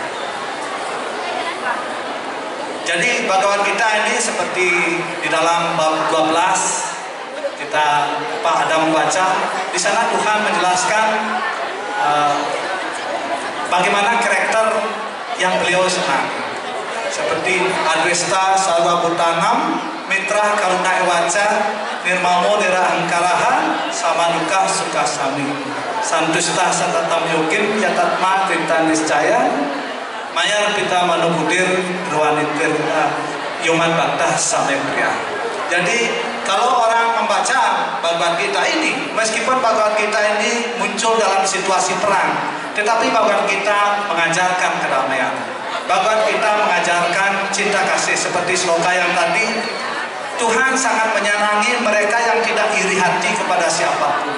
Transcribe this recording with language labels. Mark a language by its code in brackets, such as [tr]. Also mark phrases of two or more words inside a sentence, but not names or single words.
[id] Jadi Bhagavad Gita ini seperti di dalam bab 12 kita ada membaca, di sana Tuhan menjelaskan bagaimana karakter yang beliau senangi. [sa] Seperti Adwesta Sarwa Bhutanam, Mitra Karuna Ewaca, Nirmamo Nira Angkaraha, Samanuka Sukasami, Santusta Satatam Yokim, Yatatma Krita Niscaya, Mayar Pita Manubudir, Ruanitir Yoman Bhaktah Samepria. [id] Jadi kalau orang membaca Bhagavad Gita ini, meskipun Bhagavad Gita ini muncul dalam situasi perang, tetapi Bhagavad Gita mengajarkan kedamaian. Bhagavad Gita mengajarkan cinta kasih, seperti sloka yang tadi. Tuhan sangat menyenangi mereka yang tidak iri hati kepada siapapun.